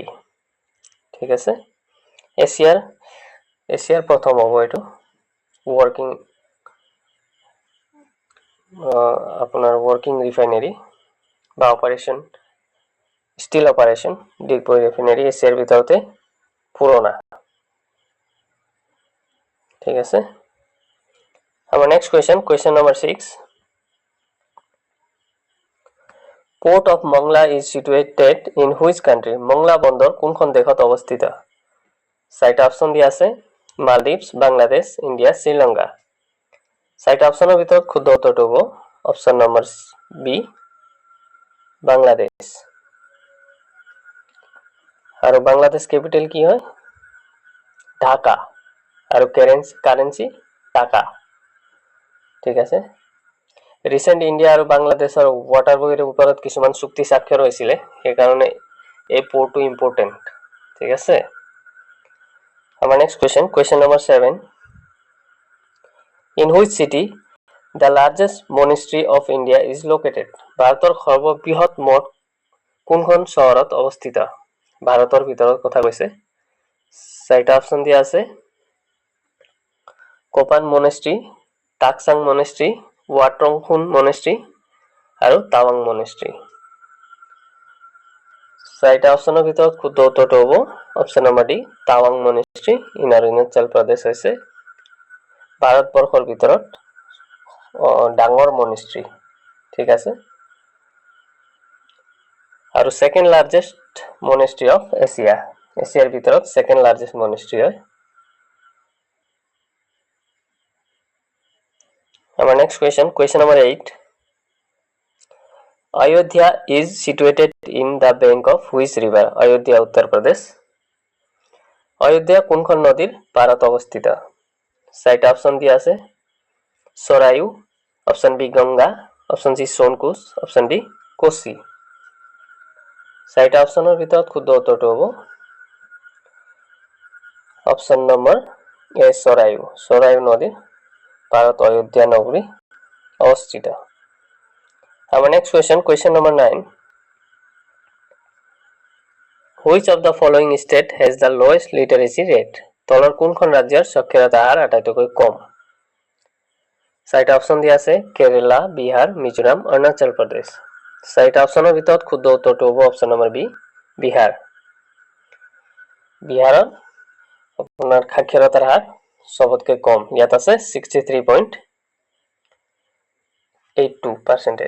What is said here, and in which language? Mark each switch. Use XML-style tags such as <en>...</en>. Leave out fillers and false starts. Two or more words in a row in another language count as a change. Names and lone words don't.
<as>ঠিক আছে, এছিয়াৰ প্ৰথম হ'ব এইটো</as> <en>working refinery</en> <as>বা</as> <en>operation still operation</en> <as>ডিগবৈ ৰিফাইনাৰী এছিয়াৰ ভিতৰতে পুৰণা। ঠিক আছে, আমাৰ</as> <en>next question number</en> <as>6।</as> <en>Port of Mongla is situated in which country?</en> <as>মংলা বন্দৰ কোনখন দেশত অৱস্থিত? চাৰিটা অপশন দিয়া আছে মালদ্বীপছ, বাংলাদেশ, ইণ্ডিয়া, শ্ৰীলংকা। চাৰিটা অপশনৰ ভিতৰত শুদ্ধ উত্তৰটো হ'ব</as> <en>option number B,</en> <as>বাংলাদেশ। আৰু বাংলাদেশ কেপিটেল কি হয়? ঢাকা। আৰু কাৰেন্সি টাকা। ঠিক আছে, ৰিসেন্ট ইণ্ডিয়া আৰু বাংলাদেশৰ ৱাটাৰৱেৰ ওপৰত কিছুমান চুক্তি স্বাক্ষৰ হৈছিলে, সেইকাৰণে এই পোৰ্টটো ইম্পৰ্টেন্ট। ঠিক আছে, আমাৰ</as> <en>next question number</en> <as>7।</as> <en>In which city the largest monastery of India is located?</en> <as>ভাৰতৰ সৰ্ববৃহৎ মঠ কোনখন চহৰত অৱস্থিত? ভাৰতৰ ভিতৰত কথা কৈছে। চাৰিটা অপশন দিয়া আছে কোপান মনেষ্ট্ৰি, টাকচাং মনেষ্ট্ৰি, ৱাট্ৰংখুন মনেষ্ট্ৰি আৰু টাৱাং মনেষ্ট্ৰি। চাৰিটা অপশ্যনৰ ভিতৰত শুদ্ধ উত্তৰটো হ'ব</as> <en>option number D Tawang Monastery in Arunachal Pradesh</en> <as>হৈছে ভাৰতবৰ্ষৰ ভিতৰত ডাঙৰ মনেষ্ট্ৰী ঠিক আছে আৰু</as> <en>second largest monastery of Asia</en> <as>এছিয়াৰ ভিতৰত</as> <en>second largest monastery</en> <as>হয়</as> <en>Our next question number 8. Ayodhya is situated in the bank of which river?</en> <as>Ayodhya, Uttar Pradesh. Ayodhya কোনখন নদীৰ পাৰত অৱস্থিত? চাৰিটা অপচন দিয়া আছে সৰায়ু</as> <en>option B</en> <as>গংগা</as> <en>option C</en> <as>সোনকুচ</as> <en>option D</en> <as>কোচি চাৰিটা অপচনৰ ভিতৰত শুদ্ধ উত্তৰটো হ'ব</as> <en>option number A</en> <as>সৰায়ু নদীৰ পাৰত অযোধ্যা নগৰী অৱস্থিত</as> <en>Our next question number 9. Which of the following state has the lowest literacy rate?</en> <as>তলৰ কোনখন ৰাজ্যৰ সাক্ষৰতা হাৰ আটাইতকৈ কম? চাৰিটা অপচন দিয়া আছে কেৰালা, বিহাৰ, মিজোৰাম, অৰুণাচল প্ৰদেশ। চাৰিটা অপচনৰ ভিতৰত শুদ্ধ উত্তৰটো হ'ব</as> <en>option number B</en> <as>বিহাৰ। বিহাৰত আপোনাৰ সাক্ষৰতাৰ হাৰ সবতকৈ কম ইয়াত আছে 63.82%।</as>